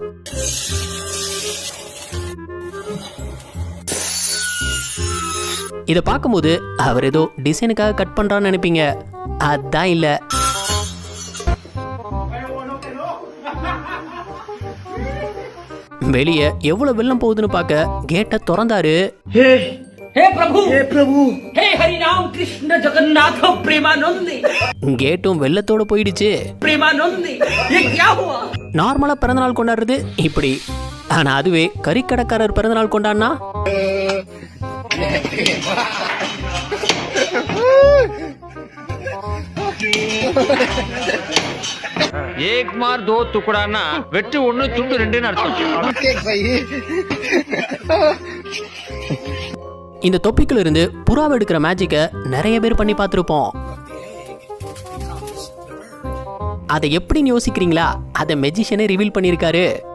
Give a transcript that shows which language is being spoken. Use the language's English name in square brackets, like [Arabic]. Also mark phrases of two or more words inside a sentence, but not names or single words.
[Tamil] இத பார்க்கும்போது அவர் ஏதோ டிசைனுக்காக கட் பண்றான்னு நினைப்பீங்க. அதான் இல்ல. வெளியே எவ்வளவு வெள்ளம் போகுதுன்னு பார்க்க கேட்டை திறந்தாரு. [Hindi] हे प्रभु हे हरि राम कृष्ण जगन्नाथ प्रेमानंदी [Tamil] கேட்டும் வெள்ளத்தோட போயிடுச்சு. [Hindi] प्रेमानंदी ये क्या हुआ? [Tamil] நார்மலா பிறந்தநாள் கொண்டாடுறது இப்படி, ஆனா அதுவே கறிக்கடைக்காரர் பிறந்தநாள் கொண்டாடினா [Hindi] एक मार दो टुकड़ा [Tamil] வெட்டு ஒண்ணு துண்டு ரெண்டுன்னு அர்த்தம். இந்த தொப்பிக்குள்ள இருந்து புறாவை எடுக்கிற மேஜிக்க நிறைய பேர் பண்ணி பார்த்திருப்போம். அதை எப்படின்னு யோசிக்கிறீங்களா? அதை மெஜிஷியனே ரிவீல் பண்ணியிருக்காரு.